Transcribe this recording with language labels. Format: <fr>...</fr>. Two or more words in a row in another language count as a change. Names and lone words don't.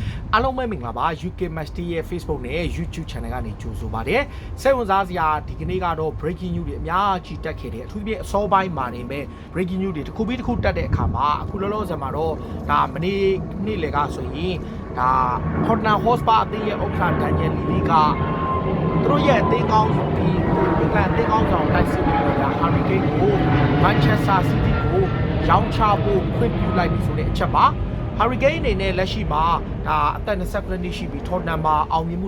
<my>အားလုံးပဲမင်္ဂလာပါ UK Match ရဲ့ Facebook နဲ့ YouTube Channel ကနေကြိုဆိုပါရစေ။စိတ်ဝင်စားစရာဒီကနေ့ကတော့</my> <en>breaking news</en> <my>တွေအများကြီးတက်ခဲ့တယ်။အထူးသဖြင့်အစောပိုင်းမှာနေမဲ့</my> <en>breaking news</en> <my>တွေတစ်ခုပြီးတစ်ခုတက်တဲ့အခါမှာအခုလောလောဆယ်မှာတော့ဒါမနေ့လေကဆိုရင်ဒါ Tottenham Hotspur အသင်းရဲ့ဥက္ကဋ္ဌ Daniel Levy ကသူတို့ရဲ့အသင်းကောင်းဆောင်ပြီးအင်္ဂလန်အသင်းကောင်းဆောင်တိုက်စစ်ပြီးတော့ Harry Kane ကို Manchester City ကိုရောင်းချဖို့ခွင့်ပြုလိုက်ပြီဆိုတဲ့အချက်ပါ။ Harry Kane အနေနဲ့လက်ရှိမှာဒါအသက်29နှစ်ရှိပြီး Tottenham မှာအောင်မြင်မှု</my>